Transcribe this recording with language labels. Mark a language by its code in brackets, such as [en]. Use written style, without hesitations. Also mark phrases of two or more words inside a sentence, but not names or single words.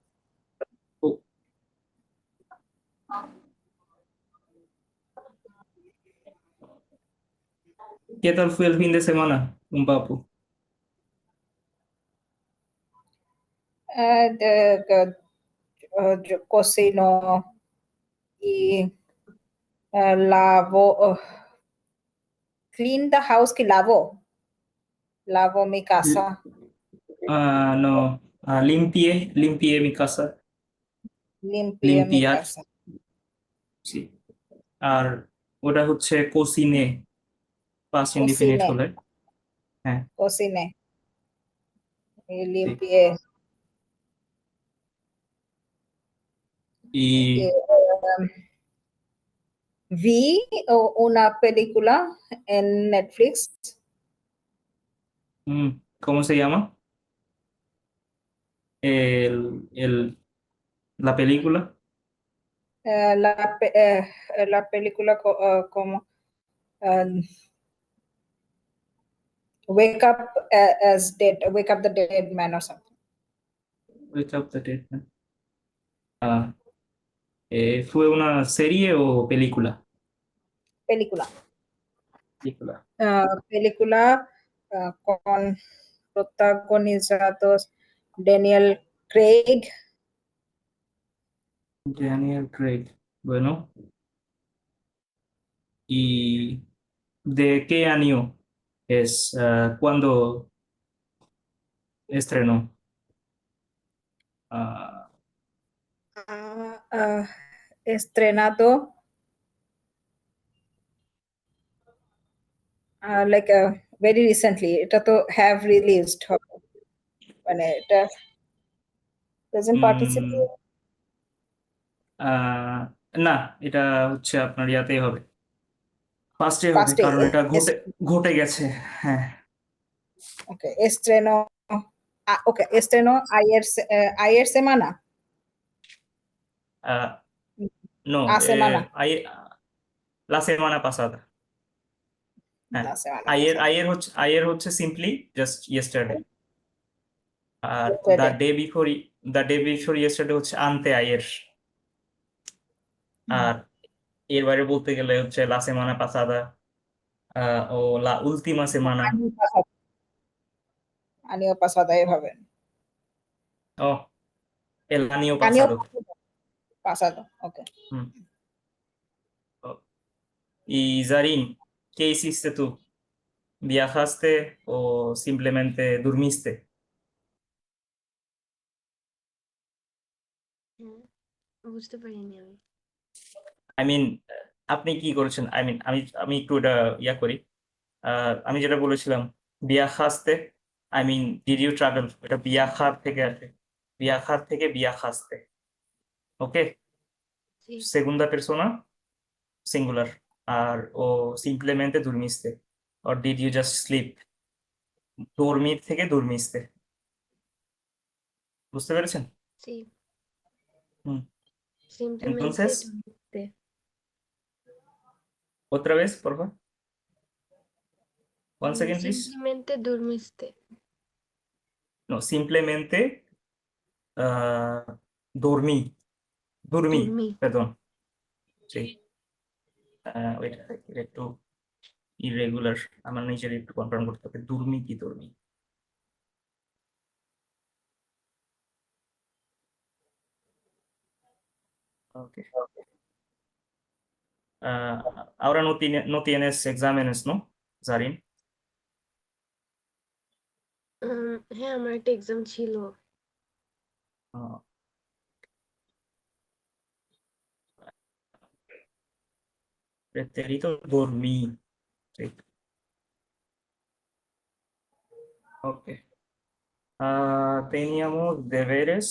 [es] Oh, ¿qué tal fue el fin de semana, un papu? Yo cocino y lavo, [en] clean the house [es] que lavo mi casa, No, limpié mi casa, limpié mi limpiar, casa, sí. [bn] আর ওটা হচ্ছে কোসিনে, [en] past indefinite [es] cociné, [bn] হলে, হ্যাঁ, [es] cociné y sí. limpié. Y Eh, Vi una película en Netflix, ¿cómo se llama? La película. eh, la, pe- eh, la película como eh, Wake Up the Dead Man [en] or something. [es] Wake Up the Dead Man. Ah, ¿fue una serie o película? Película. Película. Película con protagonizados Daniel Craig, Daniel Craig. Bueno, ¿y de qué año es? ¿Cuándo estrenó? Ah, [en] uh, estrenado very recently. [bn] এটা তো [en] have released [bn] হবে। মানে এটা doesn't উম, [en] participate [bn] আহ, না, এটা হচ্ছে আপনার ইয়াতেই হবে, ফার্স্টে হবে, [en] past [bn] কারণ এটা ঘটে ঘটে গেছে। হ্যাঁ। [es] okay, okay, estreno ayer semana, No, a semana, la semana pasada. হ্যাঁ, la semana pasada. [bn] আয়ের হচ্ছে [en] simply just yesterday. [bn] আর দ্য [en] Yesterday. day before, the day before yesterday [bn] হচ্ছে [es] ante ayer. [bn] আর এর বাইরে বলতে গেলে হচ্ছে [es] la semana pasada [bn] ও [es] la última semana. Año pasado এভাবে ও el año año pasado. pasado, okay. হুম। Oh. Y Zarin, ¿qué hiciste tú? ¿Viajaste o simplemente durmiste? [bn] হুম, বুঝতে পারিনি আমি। [en] I mean, [bn] আপনি কি করেছেন? [en] I mean, [bn] আমি আমি একটু এটা ইয়া করি। আমি যেটা বলেছিলাম, বিয়াখাস্তে, [en] I mean did you travel, [bn] এটা বিয়াখার থেকে আসে, বিয়াখার থেকে বিয়াখাস্তে। [en] ওকে, [es] Sí, segunda persona singular. আর ও সিম্পলেmente durmiste, [en] or did you just sleep? [bn] dormir থেকে durmiste. বুঝতে পেরেছেন? [es] Sí. হুম। Simplemente Entonces, dormiste. otra vez, por favor. [en] Once again, please. [es] Simplemente dormiste. No, simplemente dormí. Dormí, Dormí. perdón. Sí. [en] Wait, [bn] এটা একটু ইরেগুলার, আমার নিজের একটু কনফার্ম করতে হবে। দুর্মি কি দুর্মি? [en] Okay. [es] Ahora no tienes exámenes, ¿no, Zarin? [bn] হ্যাঁ আমার একটা এক্সাম ছিল। [es] Ah, preterito dormí. Sí. Ok. Teníamos deberes.